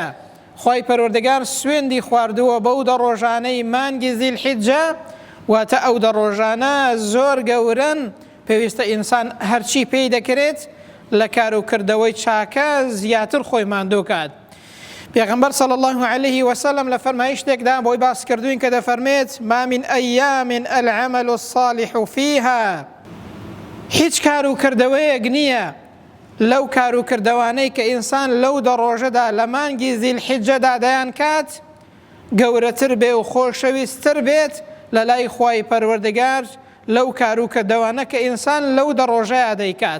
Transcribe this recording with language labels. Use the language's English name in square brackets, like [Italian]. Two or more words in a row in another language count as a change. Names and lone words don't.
[Central Kurdish] خوای پەروەردگار سوێندی خواردووە بەو دە ڕۆژانەی مانگی زیلحیجە، واتە ئەو دە ڕۆژانە زۆر گەورن، پێویستە ئینسان هەرچی پێی دەکرێت لە کار و کردەوەی چاکە زیاتر خۆی ماندوو کات. پێغەمبەر [Arabic] صلی الله عليه وسلم [Central Kurdish] لە فەرمایشتێکدا بۆی باس کردوین کە دەفەرمێت: [Arabic] ما من أيام العمل الصالح فيها، [Central Kurdish] هیچ کار و کردەوەیەک نییە لەو کار و کردەوانەی کە ئینسان لەو دە ڕۆژەدا لە مانگی زیلحیجەدا دەیان کات گەورەتر بێ و خۆشەویستتر بێت لە لای خوای پەروەردگار لەو کار و کردەوانە کە ئینسان لەو دە ڕۆژەیە دەیکات.